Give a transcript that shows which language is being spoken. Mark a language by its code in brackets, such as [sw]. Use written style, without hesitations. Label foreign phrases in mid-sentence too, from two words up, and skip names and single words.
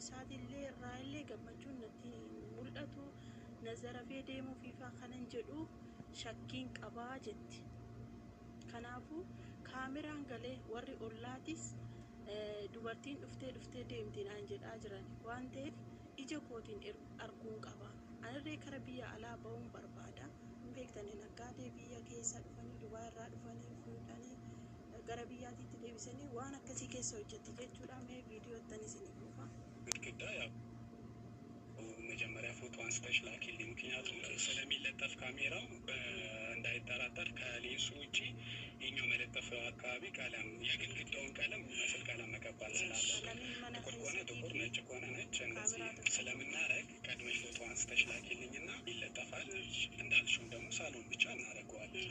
[om] isaatiillee irraa illee gammachuun natti mul'atu nazarafee deemuu fiifaa kanan jedhu shakkiin qabaa jetti kanaafuu kaameraan galee warri ollaatis dubartiin dhuftee deemti naan jedhaa jiran waan ta'eef ija kootiin arguun qaba anarree kara biyya alaa ba'uun barbaada hin beektanii naggaadee biyya keessa dhufanii Dubaay irraa dhufanii fuudhanii gara biyyaatiitti deebisanii waan akkasii keessa hojjetti jechuudha mee viidiyoo ittanis ni dhufa [am] ግድግዳ ያው መጀመሪያ ፎቶ አንስተሽ ላኪልኝ ምክንያቱም ስለሚለጠፍ ካሜራው እንዳይጠራጠር ከሌንሱ ውጪ የኛው መለጠፍ አካባቢ ቀለም የግድግዳውን ቀለም መስል ቀለም መቀባት ስላለበት ጥቁር ከሆነ ጥቁር ነጭ ከሆነ ነጭ እንደዚህ ስለምናረግ ቀድመሽ ፎቶ አንስተሽ ላኪልኝና ይለጠፋል እንዳልሽው ደግሞ ሳሎን ብቻ እናደርገዋለን